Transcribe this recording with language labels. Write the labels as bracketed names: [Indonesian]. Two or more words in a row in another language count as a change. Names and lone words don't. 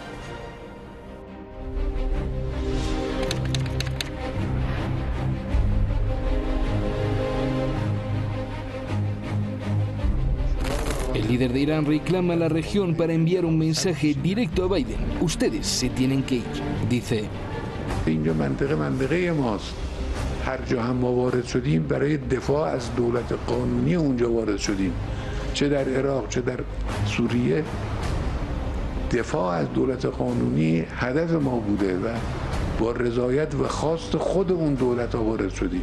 [Spanish] El líder de Irán reclama a la región para enviar un mensaje directo a Biden. Ustedes se tienen que ir, dice. [Persian] اینجا منطقه ماست. هر جا هم ما وارد شدیم برای دفاع از دولت قانونی اونجا وارد شدیم. چه در عراق چه در سوریه دفاع از دولت قانونی هدف ما بوده و با رضایت و خواست خود اون دولت ها وارد شدیم.